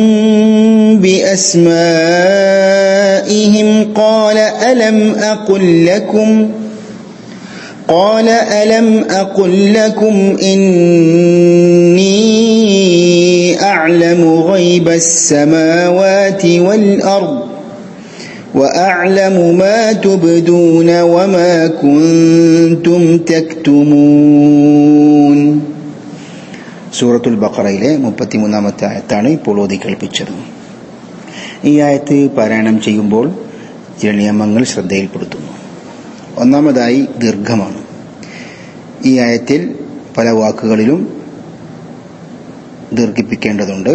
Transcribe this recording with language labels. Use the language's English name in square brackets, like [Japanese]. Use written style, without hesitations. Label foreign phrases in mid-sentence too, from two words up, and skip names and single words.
[Arabic] بأسمائهم قال ألم أقل لكم إني أعلم غيب السماوات والأرض وأعلم ما تبدون وما كنتم تكتمون. [Malayalam] സൂറത്തുൽ ബഖറയിലെ 33-ാമത്തെ ആയത്താണ് ഇപ്പോൾ ഓതി കേൾപ്പിച്ചത്. ഈ ആയത്ത് പാരായണം ചെയ്യുമ്പോൾ ചില നിയമങ്ങൾ ശ്രദ്ധയിൽപ്പെടുത്തുന്നു. ഒന്നാമതായി ദീർഘമാണ്. ഈ ആയത്തിൽ പല വാക്കുകളിലും ദീർഘിപ്പിക്കേണ്ടതുണ്ട്.